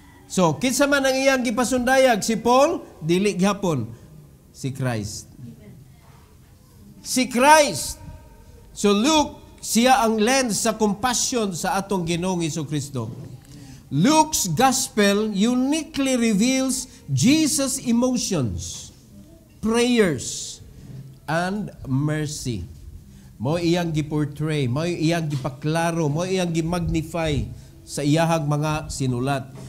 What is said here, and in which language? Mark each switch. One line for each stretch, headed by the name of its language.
Cebuano: So, kinsa man ang iyang gipasundayag si Paul, dili gyapon si Christ. Si Christ. So Luke, siya ang lens sa compassion sa atong Ginoong Hesukristo.
English: Luke's gospel uniquely reveals Jesus' emotions, prayers, and mercy.
Cebuano: Mo iyang giportray, mo iyang gipaklaro, mo iyang gimagnify sa iyahang mga sinulat.